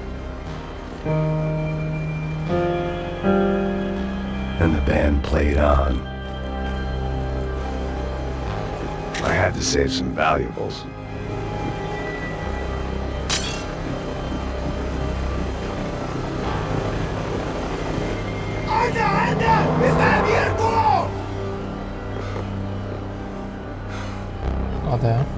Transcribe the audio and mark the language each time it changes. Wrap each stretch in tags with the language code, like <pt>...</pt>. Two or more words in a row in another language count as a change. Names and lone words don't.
<en>And the band played on. I had to save some valuables.</en> <es>¡Anda, anda! ¡Está abierto!</es> <uk>А де?</uk>